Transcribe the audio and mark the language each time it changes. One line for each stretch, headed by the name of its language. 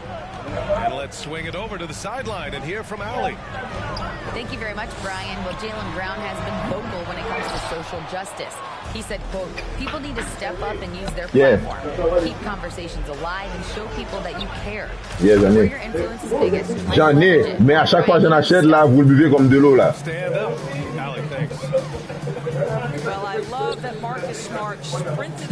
English: And let's swing it over to the sideline and hear from Allie. Thank you very much, Brian. Well, Jaylen Brown has been vocal when it comes to social justice. He said, quote, people need to step up and use their platform. Keep conversations alive and show people that you care. Yes, Where your influence is biggest.
French: J'en ai, mais à chaque fois que j'en achète, là, vous le buvez comme de l'eau, là.
English: Stand up. Allie, thanks. Well, I love that Marcus Smart sprinted